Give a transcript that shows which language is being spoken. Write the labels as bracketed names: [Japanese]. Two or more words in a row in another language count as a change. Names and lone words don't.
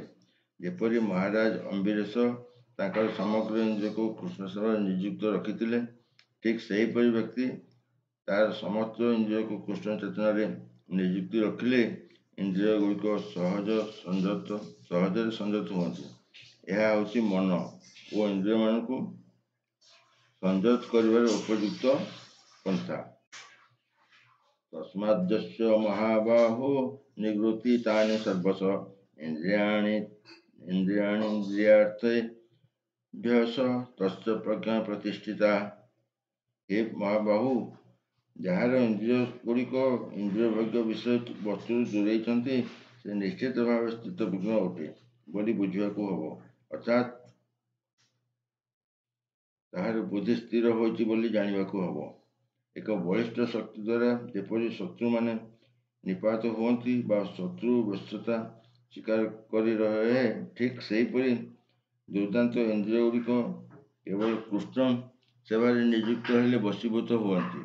[Odia] ଯେପରି ମହାରାଜ ଅମ୍ବରୀଶ ତାଙ୍କର ସମଗ୍ର ଇନ୍ଦ୍ରିୟକୁ କୃଷ୍ଣ ସେବାରେ ନିଯୁକ୍ତ ରଖିଥିଲେ, ଠିକ୍ ସେହିପରି ବ୍ୟକ୍ତି ତାର ସମସ୍ତ ଇନ୍ଦ୍ରିୟକୁ କୃଷ୍ଣ ଚେତନାରେ ନିଯୁକ୍ତି ରଖିଲେ ଇନ୍ଦ୍ରିୟଗୁଡ଼ିକ ସହଜରେ ସଂଯତ ହୁଅନ୍ତି। ଏହା ହେଉଛି ମନ ଓ ଇନ୍ଦ୍ରିୟମାନଙ୍କୁ ସଂଯତ କରିବାର ଉପଯୁକ୍ତ ପନ୍ଥା। [Sanskrit] ତସ୍ମାଦ୍ ଯସ୍ୟ ମହାବାହୋ निवृत्ति तानि सर्वश इंद्रियाणीन्द्रियार्थेभ्यः तस्य प्रज्ञा प्रतिष्ठिता। [Odia] ହେ ମହାବାହୁ, ଯାହାର ଇନ୍ଦ୍ରିୟ ଗୁଡ଼ିକ ଇନ୍ଦ୍ରିୟ ଭୋଗ୍ୟ ବିଷୟ ବସ୍ତୁରୁ ଦୂରେଇଛନ୍ତି ସେ ନିଶ୍ଚିତ ଭାବେ ସ୍ଥିତପ୍ରଜ୍ଞ ଅଟେ ବୋଲି ବୁଝିବାକୁ ହେବ, ଅର୍ଥାତ୍ ତାହାର ବୁଦ୍ଧି ସ୍ଥିର ହୋଇଛି ବୋଲି ଜାଣିବାକୁ ହେବ। ଏକ ବଳିଷ୍ଠ ଶକ୍ତି ଦ୍ୱାରା ଯେପରି ଶତ୍ରୁମାନେ ନିପାତ ହୁଅନ୍ତି ବା ଶତ୍ରୁ ବ୍ୟସ୍ତତା ସ୍ୱୀକାର କରି ରହେ, ଠିକ୍ ସେହିପରି ଦୁର୍ଦାନ୍ତ ଇନ୍ଦ୍ରିୟ ଗୁଡ଼ିକ କେବଳ କୃଷ୍ଣ ସେବାରେ ନିଯୁକ୍ତ ହେଲେ ବଶୀଭୂତ ହୁଅନ୍ତି।